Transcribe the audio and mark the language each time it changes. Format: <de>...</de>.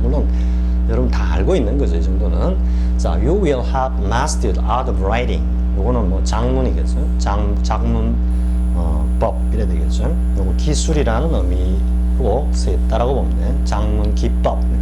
<ko>물론 여러분 다 알고 있는 거죠. 이 정도는.</ko> <en>자, you will have mastered art of writing.</en> <ko>요거는 작문이겠죠. 작문 법 이래 되겠죠. 요거 기술이라는 의미로 쓰였다라고 보면 돼. 작문 기법.</ko>